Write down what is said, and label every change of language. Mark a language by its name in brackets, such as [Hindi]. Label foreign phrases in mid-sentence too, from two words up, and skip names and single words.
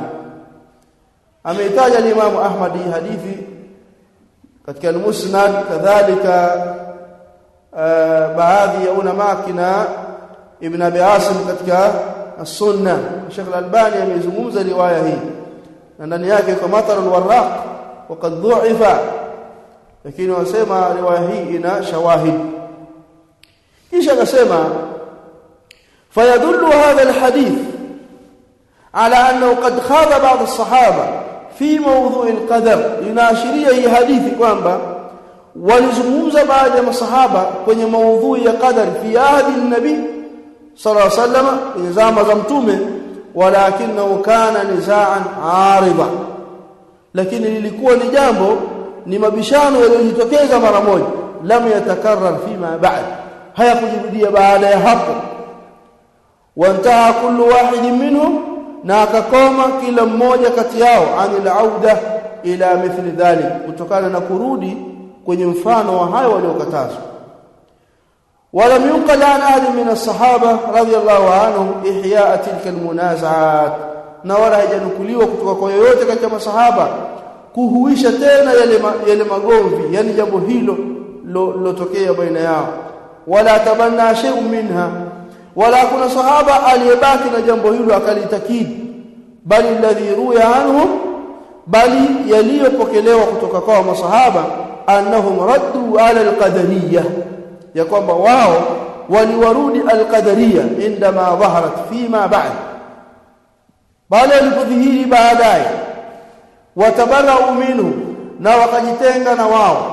[Swahili] Ameitaja Imam Ahmad hadithi katika al-Musnad, kadhalika baadhi ya ulama kina Ibn Abi Asim katika as-Sunnah. Sheikh al-Albani amezungumza riwaya hii na ndani yake kwa Matar al-Warraq [Arabic] وقد ضعف, [Swahili] lakini wasema riwaya hii ina shawahid. Kisha akasema, [Arabic] فيدل هذا الحديث على أنه قد خاض بعض الصحابة في موضوع القدر. [Swahili] Inaashiria hii hadithi kwamba walizungumza baadhi ya masahaba kwenye maudhui ya qadar [Arabic] في عهد النبي صلى الله عليه وسلم, [Swahili] kwenye zama za Mtume, [Arabic] ولكنه كان نزاعا عارضا, [Swahili] lakini lilikuwa ni jambo, ni mabishano yaliyojitokeza mara moja, [Arabic] لم يتكرر فيما بعد, [Swahili] hayakujirudia baada ya hapo. [Arabic] وانتهى كل واحد منهم, [Swahili] na akakoma kila mmoja kati yao [Arabic] عن العودة إلى مثل ذلك, [Swahili] kutokana na kurudi kwenye mfano wa hayo waliokatazwa. [Arabic] ولم ينقل عن أحد من الصحابة رضي الله عنهم إحياء تلك المنازعات, [Swahili] na wala haijanukuliwa kutoka kwa yoyote katika masahaba kuhuisha tena yale magomvi, yani jambo hilo lilotokea baina yao. [Arabic] ولا تبنى شيء منها, [Swahili] wala kuna sahaba aliyebaki na jambo hilo akalitakidi, bali [Arabic] الذي روي عنهم, [Swahili] bali yaliyopokelewa kutoka kwa masahaba [Arabic] أنهم ردوا على القدرية, [Swahili] ya kwamba wao waliwarudi alqadariyah [Arabic] عندما ظهرت فيما بعد, [Swahili] bali alipodhihiri baadaye, [Arabic] وتبرؤوا منه, [Swahili] na wakajitenga na wao.